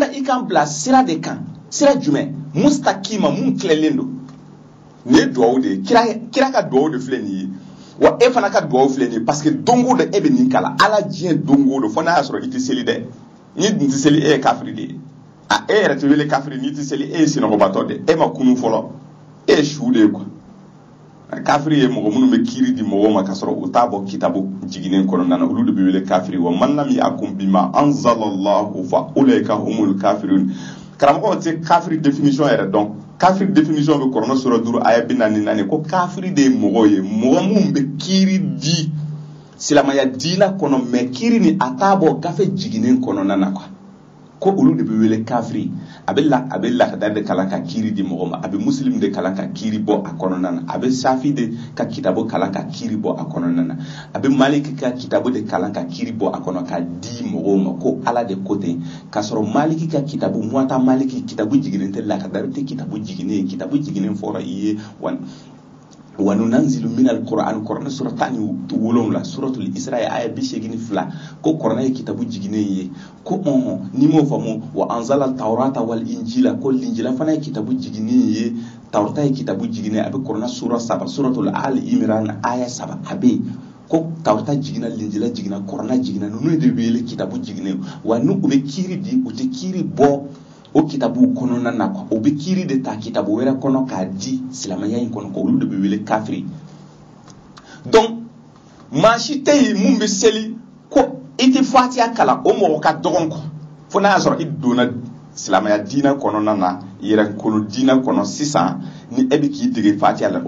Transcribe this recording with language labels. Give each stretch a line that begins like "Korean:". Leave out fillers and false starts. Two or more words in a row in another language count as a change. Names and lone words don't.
Bambara: i ka an bila sira de kan sira jumɛn mustaqima mun tilalen don nin ye duwawu de ye kira ka duwawu de filɛ nin ye wa e fana ka duwawu filɛ nin ye
French: parce que
Bambara: dongo de e bɛ nin kala ala diɲɛ dongo do fo n'a y'a sɔrɔ i tɛ seli dɛ ni dun tɛ seli e ye kafiri de ye e yɛrɛ tɛ wele kafiri n'i tɛ seli e ye sinɔgɔbatɔ de e ma kunu fɔlɔ e ye su de ye quoi kafiri ye mɔgɔ minnu bɛ kiiri di mɔgɔw ma ka sɔrɔ u t'a bɔ kitabu jiginen kɔnɔna na olu de bɛ wele kafiri
Arabic: ومن لم يحكم بما أنزل الله فأولئك هم الكافرون
Bambara: karamɔgɔw tɛ kafiri définition yɛrɛ dɔn kafiri définition bɛ Kuranɛ sura 5 aya 44 ko kafiri de ye mɔgɔ ye mɔgɔ minnu bɛ kiiri di silamaya diina kɔnɔ mais kiiri ni a t'a bɔ gafe jiginen kɔnɔna na quoi ko olu de bɛ wele kafiri a bɛ lakada de kalan ka kiiri di mɔgɔ ma a bɛ muslim de kalan ka kiiri bɔ a kɔnɔna na a bɛ safi de ka kitabu kalan ka kiiri bɔ a kɔnɔna na a bɛ maliki ka kitabu de kalan ka kiiri bɔ a kɔnɔ ka di mɔgɔw ma ko ala de ko ten k'a sɔrɔ maliki ka kitabu muwata maliki kitabu jiginen tɛ lakada tɛ kitabu jiginen fɔra i ye
Arabic: وننزل من القرآن
Bambara: Qur'an sura 17 suratul Isra aya 82 ko Qur'an ye kitabu jiginen ye ko ni mo famu
Arabic: وأنزل التوراة والإنجيل
Bambara: ko linjila fana ye kitabu jiginen ye tawrata ye kitabu jiginen a bɛ Qur'an sura 7 suratul Ali Imran aya 7 a bɛ ko tawrata jigina linjila jigina Qur'an jigina nunu de wele kitabu jiginen wa nu u bɛ kiiri di u tɛ kiiri bɔ o kitabu kɔnɔna na quoi o bɛ kiiri de ta kitabu wɛrɛ kɔnɔ k'a di silamɛya in kɔnɔ ko olu de bɛ wele kafiri donc maa si tɛ yen mun bɛ seli ko i tɛ fatiha kalan o mɔgɔ ka dɔgɔn quoi fo n'a y'a sɔrɔ i donna silamɛya diinɛ kɔnɔna na yɛrɛ kolo diinɛ kɔnɔ sisan ni e bɛ k'i dege fatiha la o